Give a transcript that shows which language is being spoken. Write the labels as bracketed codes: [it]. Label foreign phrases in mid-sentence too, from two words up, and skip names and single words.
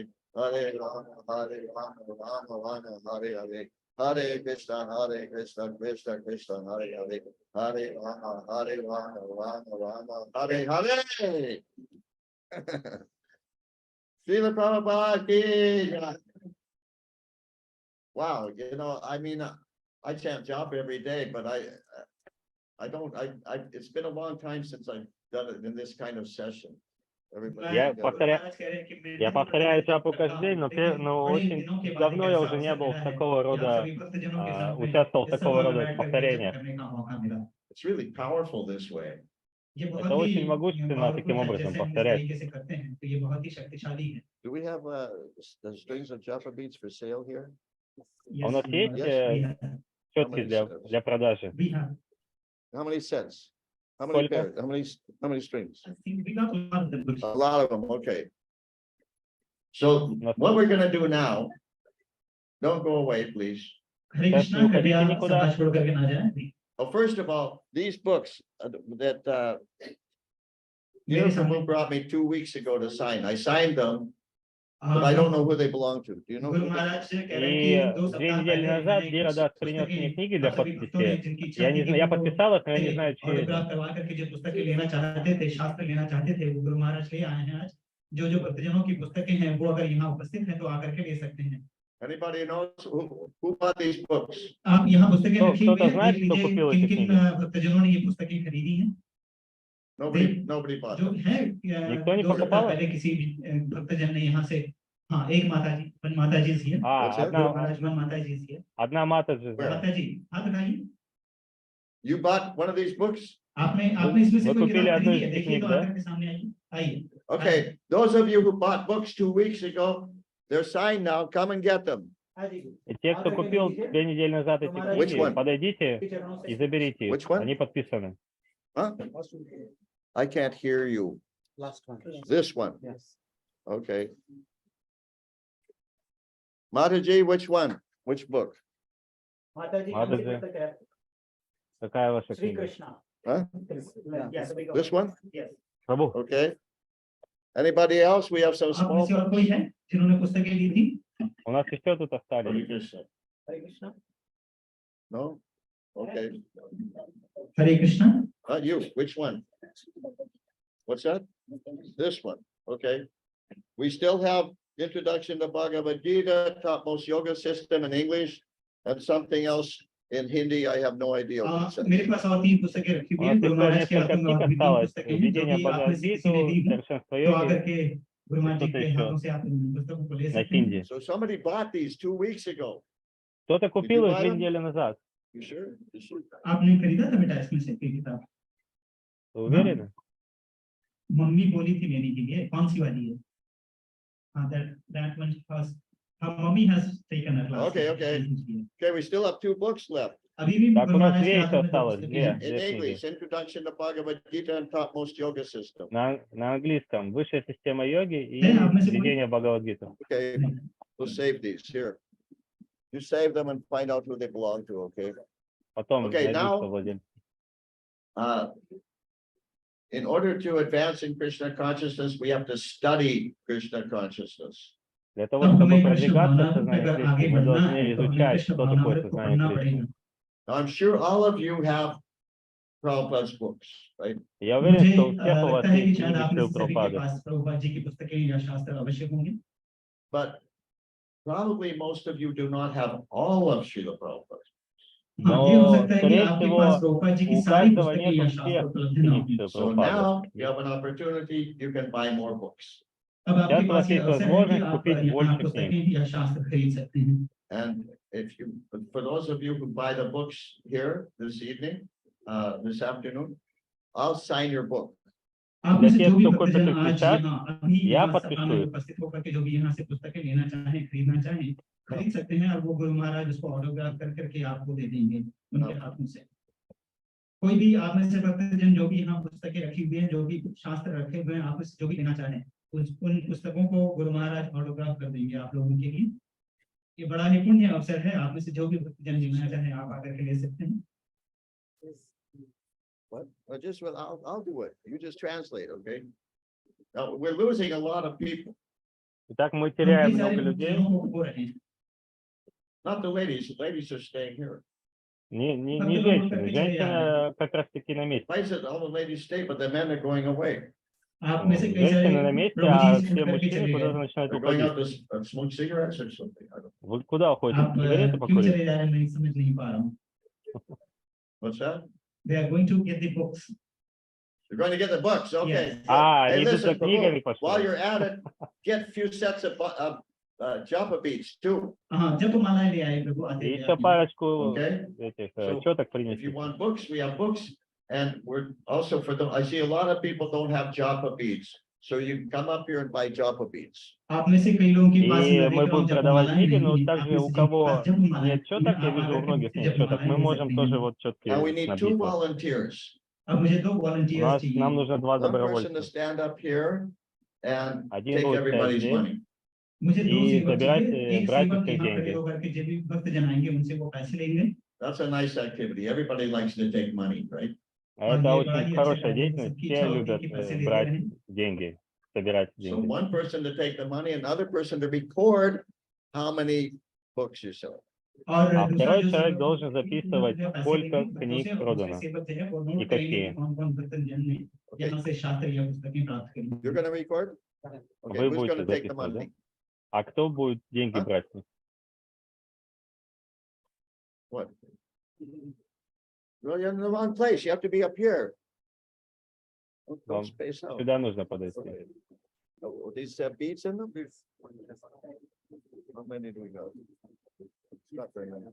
[sa] हरे राम, हरे राम, हरे हरे. हरे कृष्ण, कृष्ण, कृष्ण, हरे हरे. हरे राम, हरे राम, हरे हरे. [hi] श्रील प्रभुपाद की जय. [en] Wow, I mean, I chant japa every day, but it's been a long time since I've done it in this kind of session. Everybody [ru] Я повторяю джапу каждый день, но очень давно я уже не был в такого рода, участвовал в такого рода повторениях. [en] It's really powerful this way. [hi] ये बहुत [ru] Это [hi] ही [ru] очень могущественно [en] powerful [ru] таким [hi] है, [ru] образом [hi] जैसे हम इस [ru] повторять. [hi] तरीके से करते हैं तो ये बहुत ही शक्तिशाली है। [en] Do we have the strings of Java beats for sale here? [ru] А у нас есть четки для продажи? [en] we have. How many sets? How many [ru] Сколько? [en] pairs? How many strings? I think we got a lot of the books. A lot of them, okay. So what we're gonna do now, don't go away, please. [hi] हरे [ru] Сейчас [hi] कृष्णा, [ru] не уходите [hi] कृपया [ru] никуда. [hi] सभा छोड़ करके ना जाएं। [en] Well, first of all, these books that [hi] मेरे [en] Uniform [hi] सामने [en] brought me 2 weeks ago to sign. I signed them, but I don't know who they belong to. Do you know? [hi] गुरु [en] who they- [hi] महाराज से कह रहे हैं [ru] И [hi] कि 2 2 सप्ताह [ru] недели [hi] पहले [ru] назад [hi] मैंने [ru] Дира [hi] कुछ [ru] Дас принес [hi] पुस्तकें [ru] мне книги для [hi] आप सभी भक्तों ने [ru] подписи. [hi] जिनकी इच्छा [ru] Я [hi] थी [ru] не [hi] कि [ru] знаю, я [hi] वो [ru] подписал их, но я не знаю, чьи они. [hi] ऑटोग्राफ करवा करके जो पुस्तकें लेना चाहते थे, शास्त्र लेना चाहते थे, वो गुरु महाराज ले आए हैं आज। जो जो भक्तजनों की पुस्तकें हैं वो अगर यहाँ उपस्थित हैं तो आकर के ले सकते हैं। [en] Anybody knows who bought these books? [hi] आप यहाँ पुस्तकें तो- रखी तो हुई हैं, [ru] знает, [hi] देख [ru] кто [hi] लीजिए [ru] купил [hi] किन [ru] эти [hi] किन [ru] книги? [hi] भक्तजनों ने ये पुस्तकें खरीदी हैं। [en] Nobody bought [hi] जो [en] them. [hi] है [ru] Никто не [hi] 2 सप्ताह [ru] покупал? [hi] पहले किसी भक्तजन ने यहाँ से, हाँ, एक माता जी सी है। [ru] А, [en] What's that? [hi] गुरु [ru] одна, [hi] महाराज माता जी सी है। [ru] одна мата же. [en] Where? [hi] माता जी, हाथ उठाइए। [en] You bought one of these books? [hi] आपने इसमें से [ru] Вы [hi] कोई [ru] कупили [hi] किताब [ru] одну [hi] खरीदी [ru] из [hi] है? [ru] этих [hi] देखिए [ru] книг, [hi] तो [ru] да? [hi] आकर के सामने आइए, आइए। [en] Okay, those of you who bought books 2 weeks ago, they're signed now. Come and get them. [ru] И те, кто купил 2 недели назад эти [en] Which [ru] книги, [en] one? [ru] подойдите и заберите их. [en] Which one? [ru] Они подписаны. [en] Huh? I can't hear you. Last one. This one. Yes. Okay. Mataji, which one? Which book? [hi] माता जी माता कौन सी जी। पुस्तक है? [ru] Какая ваша [hi] श्री [ru] книга? [hi] कृष्णा। [en] Huh? Yes. This one? Yes. [ru] Прабhu. [en] Okay. Anybody else? We have some [hi] आप में [en] small. [hi] से और कोई है जिन्होंने पुस्तकें ली थी? [ru] У нас еще тут остались. [hi] हरे कृष्णा। [en] No? Okay. [hi] हरे कृष्णा। [en] Not you. Which one? What's that? This one. Okay. We still have Introduction to Bhagavad Gita, Topmost Yoga System in English, and something else in Hindi. I have no idea. what it says. [hi] मेरे पास और 3 पुस्तकें रखी [ru] У [hi] हुई [ru] нас [hi] हैं। गुरु [ru] еще [hi] महाराज के [ru] несколько [hi] हाथों में [ru] книг [hi] और भी 3 [ru] осталось. [hi] पुस्तकें हैं जो [ru] Введение [hi] भी आप में से किसी [ru] Бхагавад-гиту, [hi] ने दी है [ru] Совершенство [hi] तो आकर [ru] йоги. [hi] के गुरु महाराज जी [ru] Что-то [hi] के [ru] еще. [hi] हाथों से आप इन पुस्तकों को ले [ru] На [hi] सकते हैं। [ru] хинди. [en] So somebody bought these 2 weeks ago. [ru] Кто-то купил их [en] buy [ru] 2 [en] them? [ru] недели назад. [en] You sure? You sure? [hi] आपने खरीदा था बेटा इसमें से कोई किताब? [ru] Вы уверены? [hi] मम्मी बोली थी मेरी के लिए, कौन सी वाली है? हाँ, [en] that one was, mummy has taken a class. Okay, okay. Okay, we still have 2 books left. [hi] अभी भी [ru] Так, [hi] गुरु [ru] у нас [hi] महाराज के 2 हाथों [ru] еще [hi] में [ru] осталось. [hi] पुस्तकें [ru] 2. [hi] हैं। [en] In [ru] Две книги. [en] English, Introduction to Bhagavad Gita and Topmost Yoga System. [ru] На английском. Высшая система йоги и Да, а мы же введение Бхагавад-гиту. [en] Okay, we'll save these here. You save them and find out who they belong to, okay? [ru] Потом [en] Okay, [ru] найди, [en] now- [ru] кто владелец. [en] In order to advance in Krishna consciousness, we have to study Krishna consciousness. [ru] Для того, [hi] अब [ru] чтобы [hi] हमें कृष्ण [ru] продвигаться в [hi] भावना [ru] сознании [hi] अगर आगे [ru] Кришны, мы [hi] बढ़ना [ru] должны [hi] है तो हमें [ru] изучать, [hi] कृष्ण [ru] что такое [hi] भावनामृत को [ru] сознание [hi] पढ़ना [ru] Кришны. [hi] पड़ेगा। [en] Now, I'm sure all of you have Prabhupada's books, right? [ru] Я уверен, [hi] मुझे [ru] что у всех у вас [hi] लगता है कि [ru] есть [hi] शायद [ru] книги [hi] आप में [ru] Шрил [hi] से सभी के [ru] Прабхупады. [hi] पास प्रभुपाद जी की पुस्तकें या शास्त्र अवश्य होंगे। [en] But probably most of you do not have all of Srila Prabhupada. [hi] हाँ, ये हो [ru] Но, [hi] सकता है कि [ru] скорее [hi] आपके [ru] всего, [hi] पास प्रभुपाद जी की [ru] у [hi] सारी [ru] каждого [hi] पुस्तकें या [ru] нету [hi] शास्त्र [ru] всех [hi] उपलब्ध ना [ru] книг [hi] हों। [ru] Шрил [en] So [ru] Прабхупады. [en] now you have an opportunity, you can buy more books. [hi] अब [ru] Сейчас [hi] आपके [ru] у вас [hi] पास ये [ru] есть [hi] अवसर है कि [ru] возможность [hi] आप [ru] купить [hi] यहाँ [ru] больше [hi] पुस्तकें [ru] книг. [hi] या शास्त्र खरीद सकते हैं। [en] And if you, for those of you who buy the books here this evening, this afternoon, I'll sign your book. [hi] आप में से [ru] Для [hi] जो [ru] тех, [hi] भी [ru] кто купит [hi] भक्तजन [ru] их [hi] आज [ru] сейчас, [hi] यहाँ अभी [ru] я [hi] यहाँ सभा [ru] подпишу [hi] में [ru] их. [hi] उपस्थित होकर के जो भी यहाँ से पुस्तकें लेना चाहें, खरीदना चाहें, खरीद सकते हैं और वो गुरु महाराज उसको ऑटोग्राफ कर करके आपको दे देंगे उनके हाथों से। कोई भी आप में से भक्तजन जो भी यहाँ पुस्तकें रखी हुई हैं, जो भी शास्त्र रखे हुए हैं, आप में से जो भी लेना चाहें, उन पुस्तकों को गुरु महाराज ऑटोग्राफ कर देंगे आप लोगों के लिए। ये बड़ा ही पुण्य अवसर है, आप में से जो भी भक्तजन लेना चाहें आप आकर के ले सकते हैं। [en] What? I'll do it. You just translate, okay? Now, we're losing a lot of people, [ru] Итак, мы [hi] हम [ru] теряем [hi] कई सारे [ru] много людей. [hi] भक्तजनों को खो रहे हैं। [en] not the ladies are staying here. [ru] Не женщины. Женщины как раз таки на месте. [en] Why is it all the ladies stay, but the men are going away? [hi] आप में से कई [ru] Женщины на [hi] सारे [ru] месте, [hi] प्रभु [ru] а [hi] जी [ru] все [hi] छूट करके [ru] мужчины [hi] चले [ru] куда-то [hi] गए। [ru] начинают [en] They're going [ru] уходить. [en] out to smoke cigarettes or something. I don't know. [ru] Вы куда уходите? [hi] आप [ru] Сигареты [hi] क्यों [ru] покурить? [hi] चले जा रहे हैं मैं समझ नहीं पा रहा हूँ। [en] What's that? They are going to get the books. You're going to get the books, okay? Yes. [ru] А, [en] Hey, [ru] они идут за [en] listen, [ru] книгами [en] Prabhu, while [ru] пошли. [en] you're at it, get a few sets of Japa beats too, [hi] हाँ, जब मालाएं ले आए प्रभु आते [ru] И [hi] थे [ru] еще [hi] आपने। [ru] парочку [en] okay? [ru] этих [en] So, [ru] четок [en] If you [ru] принесли. [en] want books, we have books. And we're also for the, I see a lot of people don't have Joppa beads. So you can come up here and buy Joppa beads. [hi] आप में से कई लोगों के पास [ru] И [hi] मैं [ru] мы [hi] देख रहा हूँ [ru] будем [hi] जब [ru] продавать [hi] मालाएं [ru] книги, но [hi] नहीं हैं, आप [ru] также [hi] में [ru] у [hi] से जिनके पास [ru] кого [hi] जब मालाएं [ru] нет [hi] नहीं हैं, [ru] четок, я [hi] आप [ru] вижу у [hi] आकर के [ru] многих [hi] मुझसे [ru] нет [hi] जब [ru] четок, [hi] मालाएं [ru] мы [hi] ले [ru] можем [hi] सकते [ru] тоже [hi] हैं। [ru] вот [en] And we [ru] четки [en] need 2 [ru] набить. [en] volunteers. [hi] अब मुझे 2 [ru] У [hi] वॉलंटियर्स [ru] нас, [hi] चाहिए। [ru] нам нужно 2 [en] One person to [ru] добровольца. [en] stand up here and [ru] Один [en] take [ru] будет стоять [en] everybody's [ru] здесь [en] money. [hi] मुझे 2 [ru] и [hi] सेवक [ru] забирать, [hi] चाहिए, एक [ru] брать у [hi] सेवक [ru] всех [hi] यहाँ खड़े [ru] деньги. [hi] होकर के जब भी भक्तजन आएंगे उनसे वो पैसे लेंगे। [en] That's a nice activity. Everybody likes to take money, right? [hi] और [ru] Это [hi] ये बड़ा [ru] очень [hi] ही अच्छा [ru] хорошая [hi] कार्य है, [ru] деятельность. [hi] सबकी [ru] Все [hi] इच्छा होती है [ru] любят [hi] कि पैसे लेते [ru] брать [hi] रहें। [ru] деньги, собирать [en] So [ru] деньги. [en] one person to take the money, another person to record how many books you sell. [hi] और [ru] А [hi] दूसरा [ru] второй [hi] जो [ru] человек [hi] सेवक [ru] должен записывать, [hi] जो पैसे [ru] сколько [hi] लेंगे, वो [ru] книг [hi] दूसरे [ru] продано [hi] सेवक जो है वो [ru] и [hi] नोट करेंगे [ru] какие. [hi] कि कौन-कौन भक्तजन ने [en] Okay, [hi] यहाँ से शास्त्र या पुस्तकें प्राप्त करी। [en] you're gonna record? Okay, [ru] Вы [en] who's [ru] будете [en] gonna take the [ru] записывать, да? [en] money? [ru] А кто будет деньги А? брать? [en] What? Well, you're in the wrong place. You have to be up here. Don't [ru] Вам [en] space out. [ru] Сюда нужно подойти. [en] Oh, these have beads in them? How many do we got? Not very many.